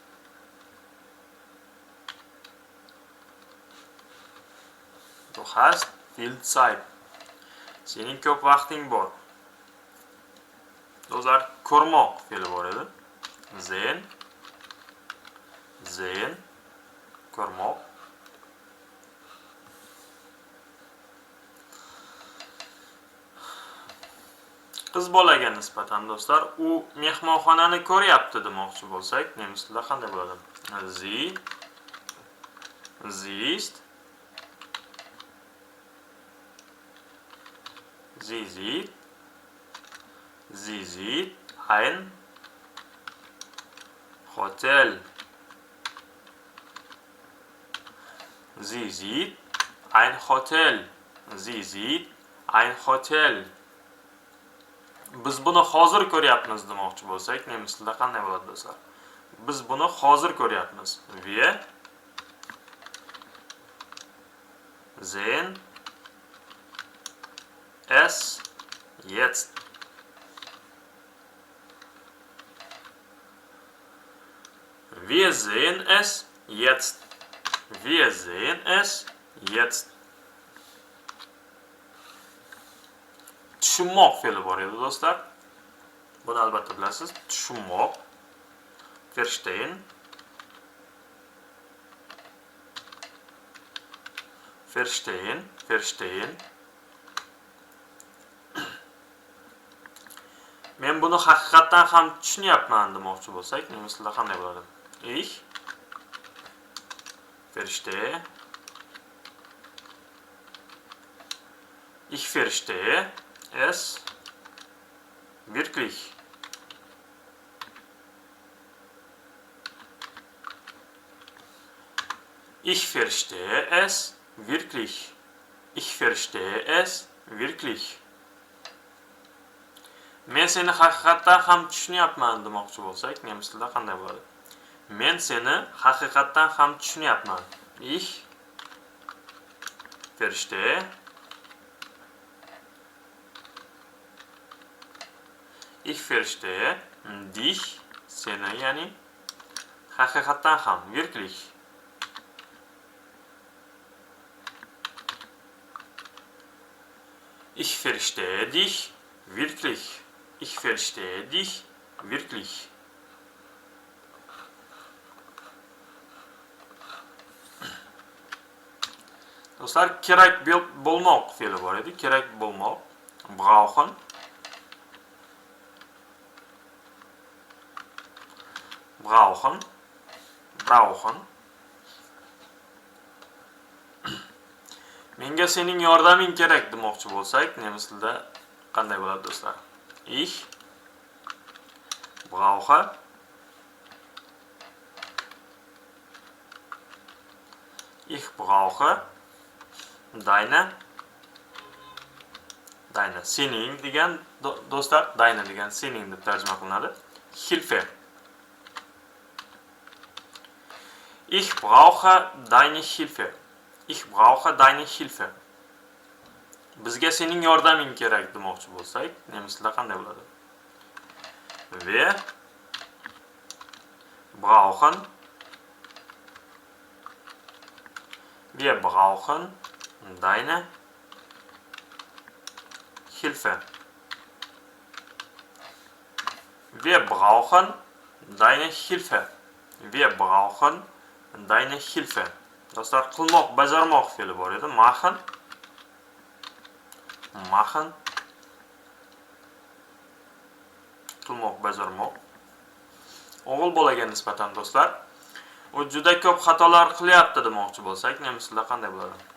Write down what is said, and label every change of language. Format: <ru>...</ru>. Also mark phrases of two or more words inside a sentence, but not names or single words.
<de>Du hast viel Zeit.</de> <uz>Sening ko'p vaqting bor. Do'stlar, ko'rmoq fe'li bor edi. Sehen, ko'rmoq. Qiz bolaga nisbatan do'stlar, u mehmonxonani ko'ryapti demoqchi bo'lsak, nemislar qanday bo'ladi?</uz> <de>Sie sieht ein Hotel. Sie sieht ein Hotel. Sie sieht ein Hotel.</de> <uz>Biz buni hozir ko'ryapmiz demoqchi bo'lsak, nemislar qanday bo'ladi do'stlar? Biz buni hozir ko'ryapmiz.</uz> <de>Wir sehen es jetzt. Wir sehen es jetzt. Wir sehen es jetzt.</de> <uz>Tushunmoq fe'li bor edi do'stlar. Buni albatta bilasiz. Tushunmoq. Verstehen. Men buni haqiqatan ham tushunyapman demoqchi bo'lsak, nemislar qanday bo'ladi?</uz> <de>Ich verstehe es wirklich. Ich verstehe es wirklich. Ich verstehe es wirklich.</de> <uz>Men seni haqiqatan ham tushunyapman demoqchi bo'lsak, nemislar qanday bo'ladi? Men seni haqiqatan ham tushunyapman.</uz> <de>Ich verstehe dich,</de> <uz>seni, ya'ni haqiqatan ham,</uz> <de>wirklich. Ich verstehe dich wirklich. Ich verstehe dich wirklich.</de> <uz>Do'stlar, kerak bo'lmoq fe'li bor edi. Kerak bo'lmoq. Brauchen. Menga sening yordaming kerak demoqchi bo'lsak, nemislarda qanday bo'ladi do'stlar?</uz> <de>Ich brauche deine</de> <uz>sening degan do'stlar, deine degan sening deb tarjima qilinadi.</uz> <de>Hilfe. Ich brauche deine Hilfe.</de> <uz>Bizga sening yordaming kerak demoqchi bo'lsak, nemislar qanday bo'ladi?</uz> <de>Wir brauchen deine Hilfe. Wir brauchen deine Hilfe. Wir brauchen deine Hilfe.</de> <uz>Do'stlar, qilmoq, bajarmoq fe'li bor edi.</uz> <de>Machen. Machen.</de> <uz>Qilmoq, bajarmoq. O'g'il bolaga nisbatan do'stlar, u juda ko'p xatolar qilyapti demoqchi bo'lsak, nemislarda qanday bo'ladi?</uz>